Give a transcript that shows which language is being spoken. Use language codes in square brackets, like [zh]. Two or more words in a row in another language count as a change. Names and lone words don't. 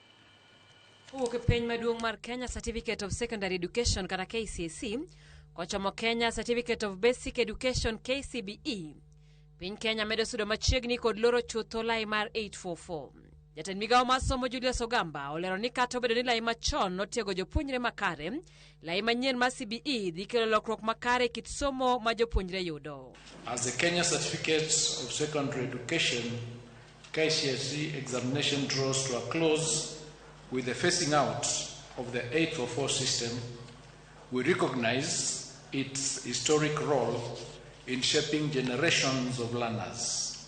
[luo] Uke piny maduong' mar Kenya Certificate of Secondary Education kata KCSE kochomo Kenya Certificate of Basic Education KCBE. Piny Kenya medo sudo machiegni kod loro chutho lai mar 844. Jatend migao mar somo Julius Ogamba olero ni kata obedo ni lai machon notiego jopuonjre makare, lai manyien mar CBE dhi kelo lokruok makare kit somo ma jopuonjre yudo. [en] As the Kenya Certificate of Secondary Education KCSE examination draws to a close with the phasing out of the 844 system, we recognize its historic role in shaping generations of learners.